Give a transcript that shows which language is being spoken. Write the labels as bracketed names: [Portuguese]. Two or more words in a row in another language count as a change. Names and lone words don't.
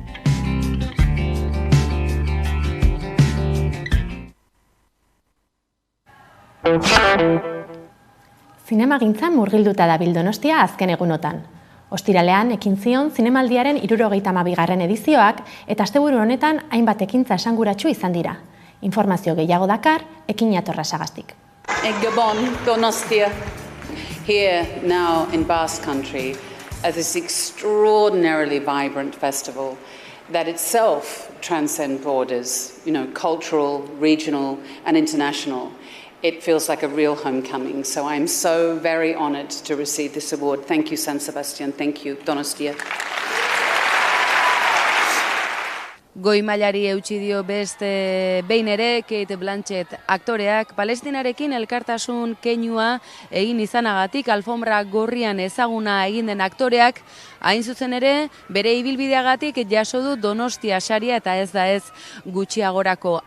[Basque] Zinemagintzan murgilduta dabil Donostia azken egunotan. Ostiralean ekin zion zinemaldiaren 72. edizioak eta asteburu honetan hainbat ekintza esanguratsu izan dira. Informazio gehiago dakar, ekin atorra sagaztik. Gabon, Donostia, [English] here now in Basque Country, at this extraordinarily vibrant festival that itself transcends borders, cultural, regional and international. It feels like a real homecoming, so I'm so very honored to receive this award. Thank you, San Sebastian. Thank you, Donostia. [Basque] Goi mailari eutsi dio beste behin ere Kate Blanchett aktoreak Palestinarekin elkartasun keinua egin izanagatik alfombra gorrian ezaguna egin den aktoreak hain zuzen ere bere ibilbideagatik jaso du Donostia saria eta ez da ez gutxiagorako.